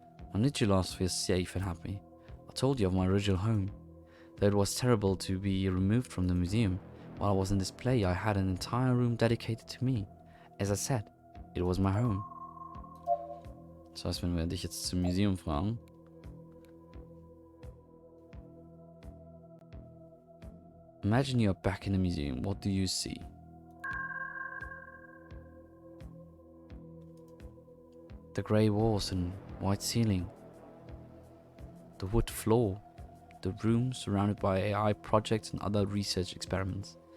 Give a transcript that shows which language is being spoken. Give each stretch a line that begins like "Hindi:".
English: When did you last feel safe and happy? I told you of my original home. Though it was terrible to be removed from the museum, while I was in display I had an entire room dedicated to me. As I said, it was my home.
German: Das heißt, wenn wir dich jetzt zum Museum fragen.
English: Imagine you're back in the museum. What do you see? The grey walls and white ceiling. The wood floor. The room surrounded by AI projects and other research experiments.